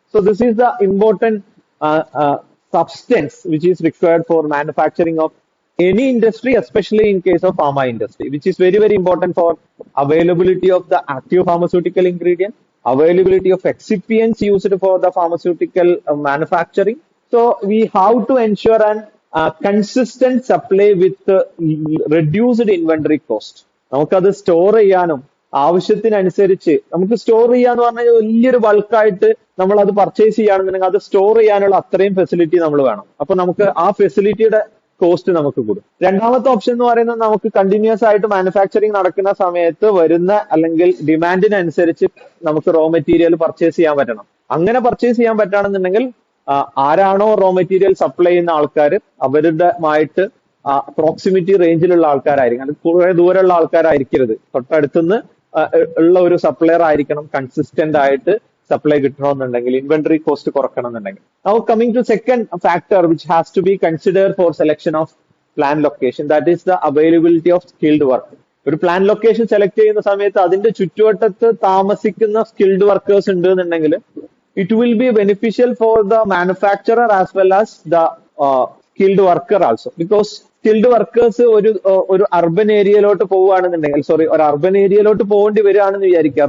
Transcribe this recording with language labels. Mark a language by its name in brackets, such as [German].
[English] So this is the important substance which is required for manufacturing of any industry, especially in case of pharma industry, which is very, very important for availability of the active pharmaceutical ingredient, availability of excipients used for the pharmaceutical manufacturing. So we have to ensure an consistent supply with reduced inventory cost. [Malayalam] നമുക്കത് store ചെയ്യാനും ആവശ്യത്തിനനുസരിച്ച് നമുക്ക് store ചെയ്യാന്ന് പറഞ്ഞാൽ വലിയൊരു ബൾക്കായിട്ട് നമ്മൾ അത് പർച്ചേസ് ചെയ്യുകയാണെന്നുണ്ടെങ്കിൽ അത് സ്റ്റോർ ചെയ്യാനുള്ള അത്രയും ഫെസിലിറ്റി നമ്മൾ വേണം. അപ്പൊ നമുക്ക് ആ ഫെസിലിറ്റിയുടെ കോസ്റ്റ് നമുക്ക് കൂടും. രണ്ടാമത്തെ ഓപ്ഷൻ എന്ന് പറയുന്നത് നമുക്ക് കണ്ടിന്യൂസ് ആയിട്ട് മാനുഫാക്ചറിങ് നടക്കുന്ന സമയത്ത് വരുന്ന അല്ലെങ്കിൽ ഡിമാൻഡിനനുസരിച്ച് നമുക്ക് റോ മെറ്റീരിയൽ പർച്ചേസ് ചെയ്യാൻ പറ്റണം. അങ്ങനെ പർച്ചേസ് ചെയ്യാൻ പറ്റുകയാണെന്നുണ്ടെങ്കിൽ ആരാണോ റോ മെറ്റീരിയൽ സപ്ലൈ ചെയ്യുന്ന ആൾക്കാർ അവരുടെമായിട്ട് പ്രോക്സിമിറ്റി റേഞ്ചിലുള്ള ആൾക്കാരായിരിക്കും. അത് കുറെ ദൂരമുള്ള ആൾക്കാരായിരിക്കരുത്. തൊട്ടടുത്തുനിന്ന് ഉള്ള ഒരു സപ്ലയർ ആയിരിക്കണം. കൺസിസ്റ്റന്റ് ആയിട്ട് സപ്ലൈ കിട്ടണമെന്നുണ്ടെങ്കിൽ ഇൻവെന്ററി കോസ്റ്റ് കുറക്കണം എന്നുണ്ടെങ്കിൽ. [English] Now coming to second factor which has to be considered for selection of plan location, that is the availability of skilled work. [Malayalam] ഒരു പ്ലാൻ ലൊക്കേഷൻ സെലക്ട് ചെയ്യുന്ന സമയത്ത് അതിന്റെ ചുറ്റുവട്ടത്ത് താമസിക്കുന്ന സ്കിൽഡ് വർക്കേഴ്സ് ഉണ്ട് എന്നുണ്ടെങ്കിൽ [English] It will be beneficial for the manufacturer as well as the skilled worker also. [Malayalam] Because skilled workers ഒരു urban ഏരിയയിലോട്ട് പോവുകയാണെന്നുണ്ടെങ്കിൽ ഒരു അർബൻ ഏരിയയിലോട്ട് പോകേണ്ടി വരികയാണെന്ന് വിചാരിക്കുക.